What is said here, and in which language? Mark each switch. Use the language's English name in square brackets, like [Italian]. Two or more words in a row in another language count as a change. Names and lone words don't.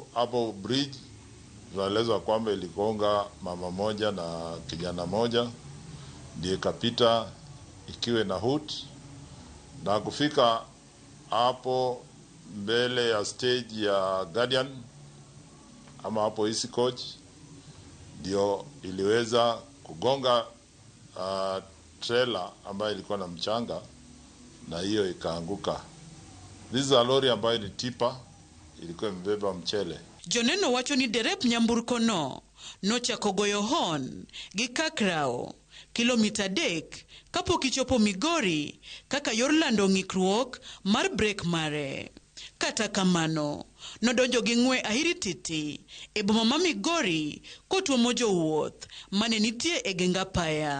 [Swahili] hapo bridge tunaelezwa kwamba iligonga mama moja na kijana moja, ndiye kapita ikiwe na hoot, na kufika hapo mbele ya stage ya Guardian ama hapo Easy Coach ndio iliweza kugonga trailer ambayo ilikuwa na mchanga na hiyo ikaanguka. [English] This is a [Swahili] lori ambayo ni tipa ilikuwa imebeba mchele. [Luo (Kenya and Tanzania)] Joneno wacho ni derep nyamburko nochako goyo horn gi Kakrao kilomita 3 kapok ichopo Migori kaka yor lando ng'ikruok mar brek mare. Kata kamano nodonjo gi ng'we ahirititi e boma ma Migori kotuomo jowuoth mane nitie e genga paya.